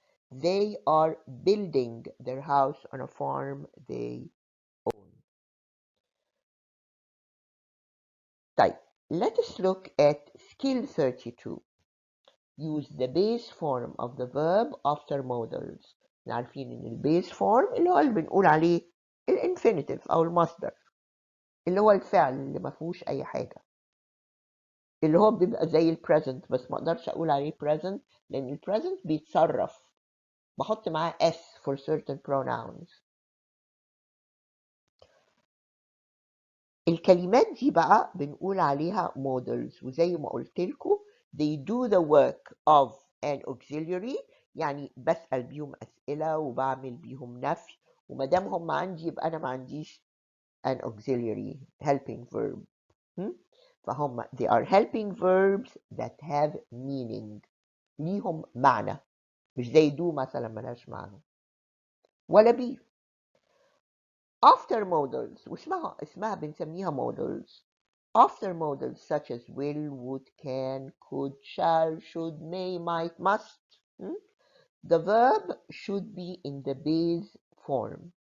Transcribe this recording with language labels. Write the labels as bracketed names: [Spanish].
[English] They are building their house on a farm they own. طيب, let us look at skill 32. Use the base form of the verb after modals. [Arabic] احنا عارفين ان البيس فورم اللي هو اللي بنقول عليه الانفينيتيف او المصدر, اللي هو الفعل اللي ما فيهوش اي حاجه, اللي هو بيبقى زي البريزنت, بس ما اقدرش اقول عليه present لان البريزنت بيتصرف, بحط معاه s [English] for certain pronouns. [Arabic] الكلمات دي بقى بنقول عليها modals, وزي ما قلت لكم [English] they do the work of an auxiliary, [Arabic] يعني بسأل بيهم أسئلة وبعمل بيهم نفي, وما دام هم عندي يبقى أنا ما عنديش [English] an auxiliary helping verb. [Arabic] فهم [English] they are helping verbs that have meaning, [Arabic] ليهم معنى, مش زي do مثلا ملهاش معنى, ولا be. [English] After modals, [Arabic] اسمها بنسميها [English] modals. After modals such as will, would, can, could, shall, should, may, might, must, the verb should be in the base form.